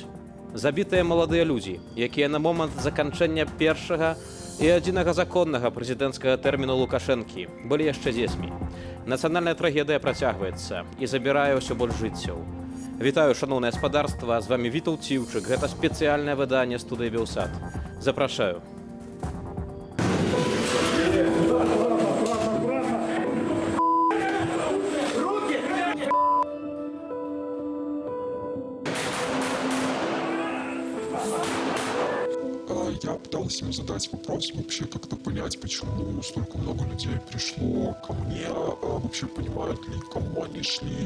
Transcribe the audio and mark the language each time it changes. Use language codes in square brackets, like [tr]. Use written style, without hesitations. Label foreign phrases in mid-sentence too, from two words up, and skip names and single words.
[be] Забітыя маладыя людзі, якія на момант заканчэння першага і адзінага законнага прэзідэнцкага тэрміну Лукашэнкі былі яшчэ дзецьмі. Нацыянальная трагедыя працягваецца і забірае ўсё больш жыццяў. Вітаю, шаноўнае гаспадарства, з вамі Вітаўт Ціўчык. Гэта спецыяльнае выданне студыі Белсат. Запрашаю. [ru] Я пытался ему задать вопрос, вообще как-то понять, почему столько много людей пришло ко мне, вообще понимают ли, к кому они шли.